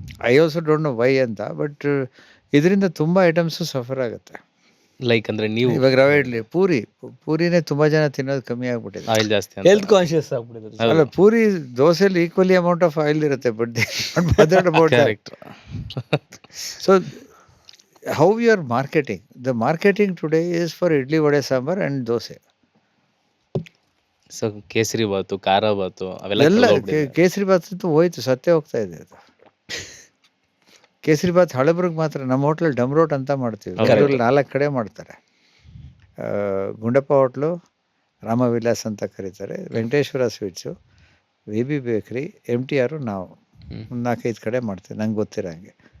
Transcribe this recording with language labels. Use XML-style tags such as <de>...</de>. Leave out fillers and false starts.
<en>I also don't know why</en> <kn>ಅಂತ. But ಇದರಿಂದ ತುಂಬ ಐಟಮ್ಸು ಸಫರ್ ಆಗುತ್ತೆ. ಲೈಕ್ ಅಂದರೆ ನೀವು ಇವಾಗ ರವೆ ಇಡ್ಲಿ, ಪೂರಿನೇ ತುಂಬ ಜನ ತಿನ್ನೋದು ಕಮ್ಮಿ ಆಗ್ಬಿಟ್ಟಿದೆ. ಆಯಿಲ್ ಜಾಸ್ತಿ ಅಂತ. ಹೆಲ್ತ್ ಕಾನ್ಶಿಯಸ್ ಆಗ್ಬಿಟ್ಟಿದೆ. ಅಲ್ಲ, puri ದೋಸೆಲಿ equally amount of oil ಇರುತ್ತೆ. But correct.</kn> <en>So how you are marketing, the marketing today is for idli, vade, sambar and dosa.</en> <kn>So kesari bath, ಖಾರ ಬಾತು ಅವೆಲ್ಲ ಎಲ್ಲ ಕೇಸರಿ ಬಾತ್ ಅಂತೂ ಹೋಯ್ತು, ಸತ್ಯ ಹೋಗ್ತಾ ಇದೆ ಅದು. ಕೇಸರಿ ಬಾತ್ ಹಳಬ್ರಿಗೆ ಮಾತ್ರ. ನಮ್ಮ ಹೋಟ್ಲಲ್ಲಿ ಡಮ್ ರೋಟ್ ಅಂತ ಮಾಡ್ತೀವಿ. ಬೆಂಗಳೂರಲ್ಲಿ 4 ಕಡೆ ಮಾಡ್ತಾರೆ. ಗುಂಡಪ್ಪ ಹೋಟ್ಲು, ರಾಮವಿಲಾಸ್ ಅಂತ ಕರೀತಾರೆ, ವೆಂಕಟೇಶ್ವರ ಸ್ವೀಟ್ಸು, VB ಬೇಕ್ರಿ, MTR, ನಾವು 4-5 ಕಡೆ ಮಾಡ್ತೀವಿ ನಂಗೆ ಗೊತ್ತಿರೋ ಹಂಗೆ.</kn>